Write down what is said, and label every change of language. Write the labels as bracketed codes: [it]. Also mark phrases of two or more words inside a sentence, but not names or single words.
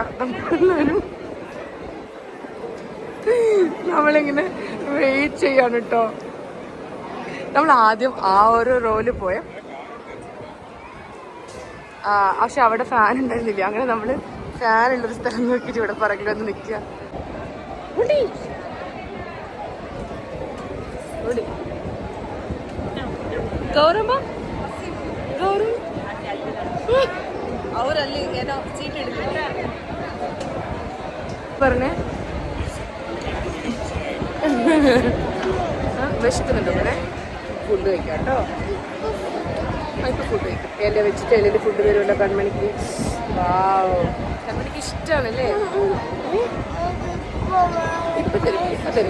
[ml] നമ്മളെല്ലാവരും നമ്മളിങ്ങനെ വെയിറ്റ് ചെയ്യാണ് കേട്ടോ. നമ്മൾ ആദ്യം ആ ഒരു റോയിൽ പോയ, പക്ഷെ അവിടെ ഫാൻ ഉണ്ടായിരുന്നില്ല. അങ്ങനെ നമ്മൾ ഫാനുള്ളൊരു സ്ഥലം നോക്കിയിട്ട് ഇവിടെ പുറകിലൊന്ന് നിൽക്കുക. [kn] ಗೌರಮ್ಮ ಗೌರವ್ ಅವರಲ್ಲಿ ಏನೋ ಸೀಟ್ ಹಿಡಿದ್ರೆ [ml] പറഞ്ഞേ വിശക്കുന്നുണ്ടോ? ഇവിടെ ഫുഡ് കഴിക്കാം കേട്ടോ. ഇപ്പം ഫുഡ് കഴിക്കും. ഇല വെച്ചിട്ട് ഇലയിൽ ഫുഡ് വരുമല്ലോ കൺമണിക്ക്. വാവ്, കൺമണിക്ക് ഇഷ്ടമാണല്ലേ. ഇപ്പം തരും.